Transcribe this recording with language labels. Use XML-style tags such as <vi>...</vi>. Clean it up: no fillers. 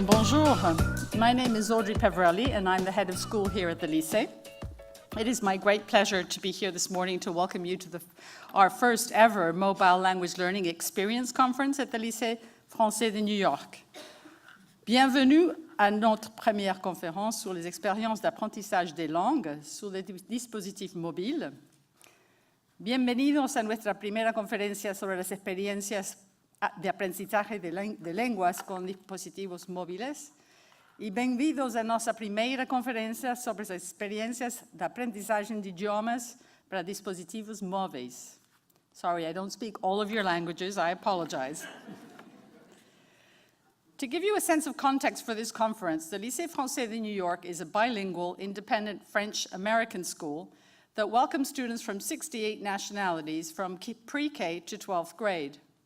<en>Bonjour, my name is Audrey Peverelli and I'm the head of school here at the Lycée. It is my great pleasure to be here this morning to welcome you to our first ever Mobile Language Learning Experience Conference at the Lycée Français de New York.</en> <fr>Bienvenue à notre première conférence sur les expériences d'apprentissage des langues sur les dispositifs mobiles.</fr> <es>Bienvenidos a nuestra primera conferencia sobre las experiencias de aprendizaje de lenguas con dispositivos móviles.</es> <pt>E bem-vindos à nossa primeira conferência sobre as experiências de aprendizagem de idiomas para dispositivos móveis.</pt> <en>Sorry, I don't speak all of your languages, I apologize. To give you a sense of context for this conference, the Lycée Français de New York is a bilingual, independent French-American school that welcomes students from 68 nationalities from pre-K to 12th grade.</en>